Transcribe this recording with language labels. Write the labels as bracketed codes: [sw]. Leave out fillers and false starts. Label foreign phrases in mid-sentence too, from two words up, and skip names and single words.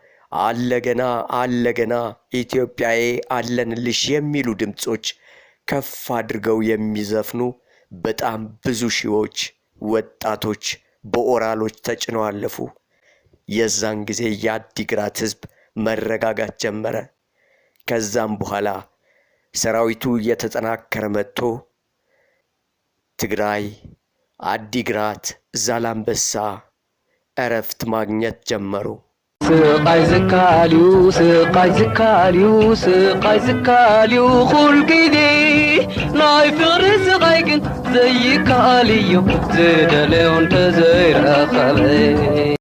[am] አለገና ኢትዮጵያዬ አለንልሽ የሚሉ ድምጾች ከፍ አድርገው የሚዘፍኑ በጣም ብዙ ሺዎች ወጣቶች በኦራሎች ተጭነው አለፉ። የዛን ጊዜ የአዲግራት ሕዝብ መረጋጋት ጀመረ። ከዛም በኋላ ሰራዊቱ እየተጠናከረ መጥቶ ትግራይ፣ አዲግራት፣ ዛላምበሳ እረፍት ማግኘት ጀመሩ። [ti] ስቃይ ዝካልዩ ኩል ግዜ ናይ ፍቕሪ ስቃይ ግን ዘይከኣልዮ ዝደለዮ እንተዘይረኸበ